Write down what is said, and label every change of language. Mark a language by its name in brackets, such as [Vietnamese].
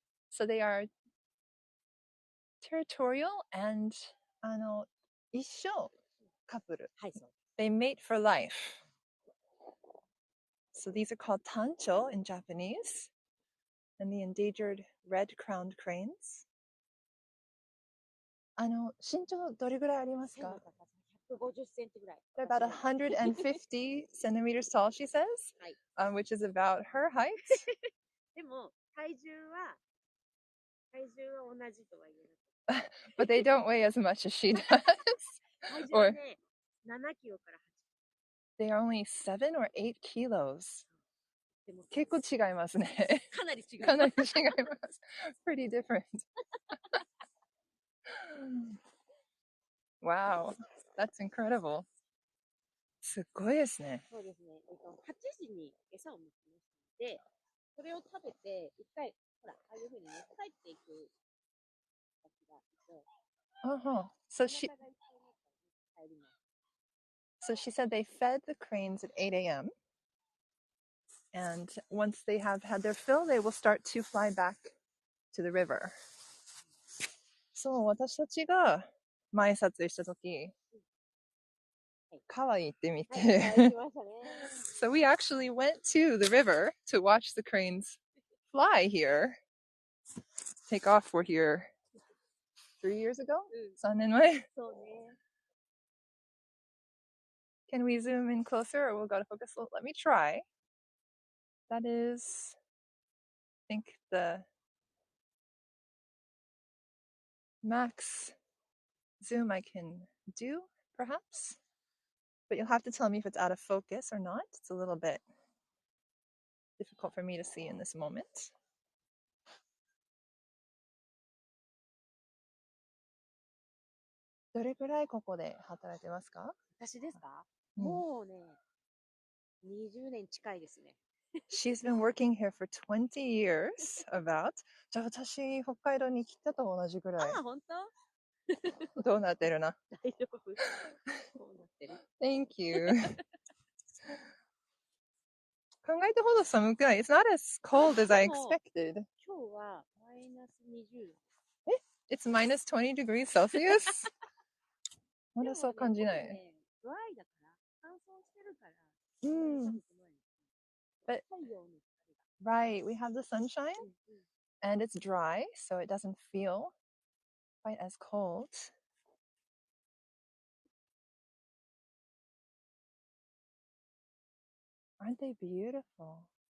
[English] So they are territorial and [Japanese] 一生カップル。はい、そう。 [English] They mate for life. So these are called tancho in Japanese, and the endangered red-crowned cranes. [Japanese] 身長どれぐらいありますか？背の高さ150センチぐらい。 [English] They're about 150 centimeters tall, she says, [Japanese] はい。 [English] which is about her height. [Japanese] でも、体重は同じとは言えなくて。 [English] But they don't weigh as much as she does. [Japanese] 体重はね、7キロから8 [English] They are only 7 or 8 kilos. [Japanese] でも結構違いますね。かなり違う。かなり違います。 [English] Pretty different. Wow, that's incredible. [Japanese] すっごいですね。そうですね。 8時に餌を持ちましたので、それを食べて、一回、ほら、ああいうふうにね、帰っていく先がいて、 [English] Uh-huh. So [Japanese] お [English] she [Japanese] 腹がいっぱいになったら、帰ります。 [English] so she said they fed the cranes at 8 a.m. And once they have had their fill, they will start to fly back to the river. [Japanese] そう、私たちが前撮影したとき、川行ってみて。はい、行きましたね。 [English] So we actually went to the river to watch the cranes fly here. Take off, we're here 3 years ago? [Japanese] 3年前? そうね。 [English] Can we zoom in closer or we'll go to focus? Let me try. That is, I think, the max zoom I can do, perhaps. But you'll have to tell me if it's out of focus or not. It's a little bit difficult for me to see in this moment. [Japanese] どれくらいここで働いてますか？私ですか？もうね、20年近いですね。 [English] She's been working here for 20 years, about. [Japanese] じゃあ私、北海道に来たと同じくらい。ああ、本当？どうなってるな。大丈夫。こうなってる。 [English] Thank you. [Japanese] 考えたほど寒くない。 [English] It's not as cold as I expected. [Japanese] 今日はマイナス20度。 [English] It's minus 20 degrees Celsius? [Japanese] まだそう感じない。ね、ドライだから、乾燥してるから、寒くない。But, 太陽の [English] right, we have the sunshine, and it's dry, so it doesn't feel quite as cold. Aren't they beautiful?